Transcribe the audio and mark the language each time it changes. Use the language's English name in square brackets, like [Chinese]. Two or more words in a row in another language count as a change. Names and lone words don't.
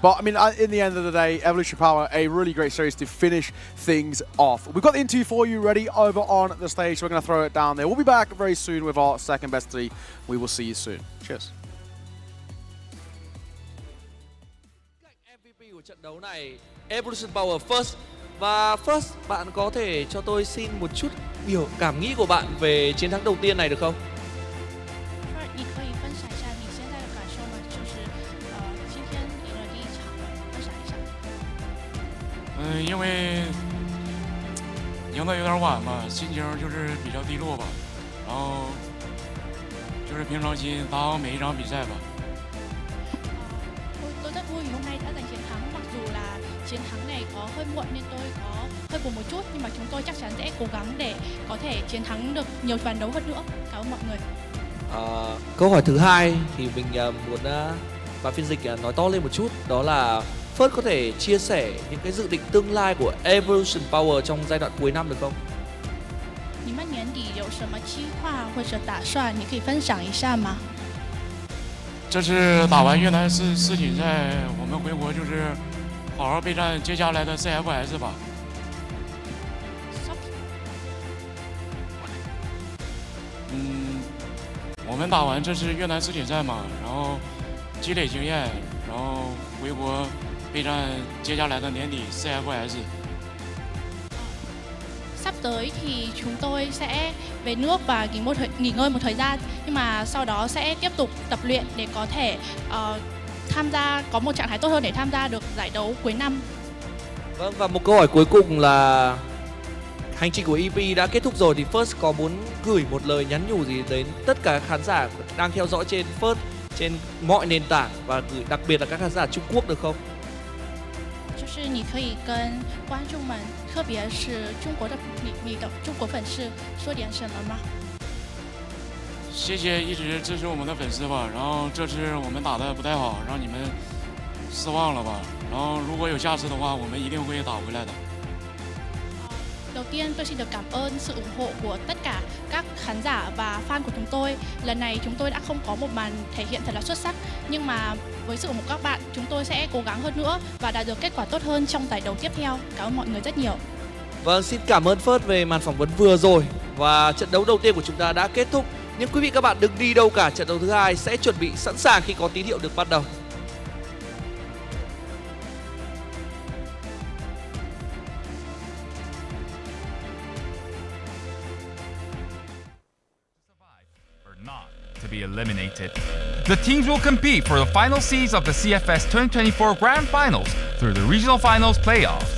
[English] But, I mean, in the end of the day, Evolution Power, a really great series to finish things off. We've got the interview for you ready over on the stage. We're going to throw it down there. We'll be back very soon with our second best three. We will see you soon. Cheers. [Vietnamese] MVP của trận đấu này, Evolution Power First. Và First, bạn có thể cho tôi xin một chút cảm nghĩ của bạn về chiến thắng đầu tiên này được không? [Chinese] 你可以分享一下你现在的感受吗？就是今天赢了第一场了，分享一下。因为赢得有点晚嘛，心情就是比较低落吧，然后就是平常心打好每一场比赛吧。 [Vietnamese] Tôi rất vui vì hôm nay đã giành chiến thắng, mặc dù là chiến thắng này có hơi muộn nên tôi có hơi buồn một chút, nhưng mà chúng tôi chắc chắn sẽ cố gắng để có thể chiến thắng được nhiều ván đấu hơn nữa. Cảm ơn mọi người. Câu hỏi thứ hai thì mình muốn bà phiên dịch nói to lên một chút, đó là First có thể chia sẻ những cái dự định tương lai của Evolution Power trong giai đoạn cuối năm được không? [Chinese] 你们年底有什么计划或者打算？你可以分享一下吗？这次打完越南世锦赛，我们回国就是好好备战接下来的 CFS 吧。我们打完这次越南世锦赛嘛，然后积累经验，然后回国备战接下来的年底 CFS。 [Vietnamese] Sắp tới thì chúng tôi sẽ về nước và nghỉ ngơi một thời gian, nhưng mà sau đó sẽ tiếp tục tập luyện để có thể tham gia, có một trạng thái tốt hơn để tham gia được giải đấu cuối năm. Vâng, và một câu hỏi cuối cùng là hành trình của EP đã kết thúc rồi thì First có muốn gửi một lời nhắn nhủ gì đến tất cả các khán giả đang theo dõi trên First trên mọi nền tảng và gửi đặc biệt là các khán giả Trung Quốc được không? [Chinese] 就是你可以跟观众们，特别是你的中国粉丝说点什么吗？谢谢一直支持我们的粉丝吧。然后这次我们打得不太好，让你们失望了吧。然后如果有下次的话，我们一定会打回来的。 [Vietnamese] Đầu tiên tôi xin được cảm ơn sự ủng hộ của tất cả các khán giả và fan của chúng tôi. Lần này chúng tôi đã không có một màn thể hiện thật là xuất sắc, nhưng mà với sự ủng hộ của các bạn, chúng tôi sẽ cố gắng hơn nữa và đạt được kết quả tốt hơn trong giải đấu tiếp theo. Cảm ơn mọi người rất nhiều. Vâng, xin cảm ơn First về màn phỏng vấn vừa rồi và trận đấu đầu tiên của chúng ta đã kết thúc. Nhưng quý vị các bạn đừng đi đâu cả, trận đấu thứ hai sẽ chuẩn bị sẵn sàng khi có tín hiệu được bắt đầu. [English] To be eliminated. The teams will compete for the final seeds of the CFS 2024 Grand Finals through the Regional Finals playoffs.